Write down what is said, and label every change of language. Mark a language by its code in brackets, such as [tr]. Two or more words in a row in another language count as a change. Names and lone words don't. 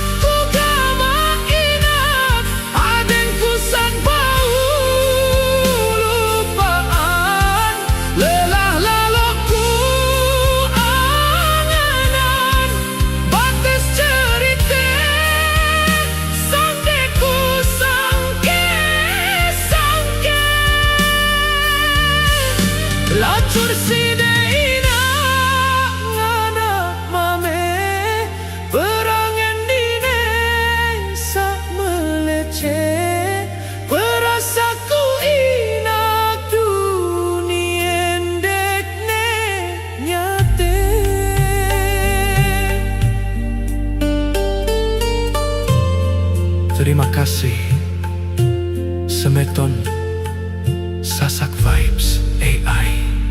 [sas] ku gama inak, adenku sak bau lupaan, lelah laluku angenan, batas cerita sang deku sangke-sangke. Lacur si deina nganak mame, perangan dine sak meleceh. Perasaku inak dunia dekne nyate. [id] Terima kasih [sas] Semeton Sasak Vibes AI.